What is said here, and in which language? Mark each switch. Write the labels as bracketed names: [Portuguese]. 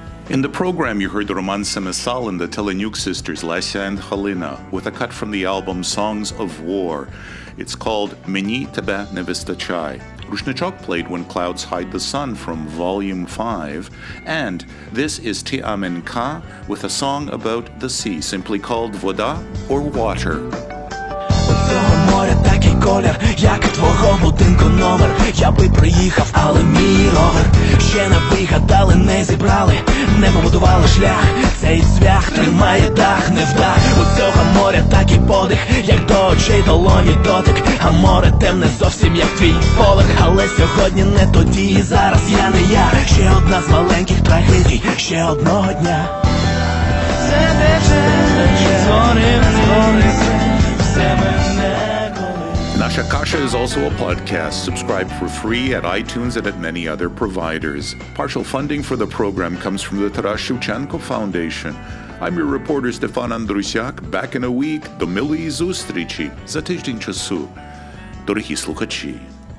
[English] In the program, you heard Roman Senesal and the Telenyuk sisters Lesya and Halina with a cut from the album Songs of War. It's called Meni Tebe Ne Vystachai. Rushnichok played When Clouds Hide the Sun from Volume 5, and this is Ti Amen Ka with a song about the sea, simply called Voda or Water. [Ukrainian] Моря такий колір, як і твого будинку номер. Я би приїхав, але мій ровер ще не вигадали, не зібрали, не побудували шлях. Цей цвях тримає дах, не вдах. У цього моря такий подих, як до очей долоні дотик. А море темне зовсім як твій поверх. Але сьогодні не тоді, і зараз я не я. Ще одна з маленьких трагедій, ще одного дня. Це тече, зорим, все мене. [English] Nasha Kasha is also a podcast. Subscribe for free at iTunes and at many other providers. Partial funding for the program comes from the Taras Shevchenko Foundation. I'm your reporter Stefan Andrusiak. Back in a week. [Ukrainian] До милої зустрічі за тиждень часу. Дорогі слухачі.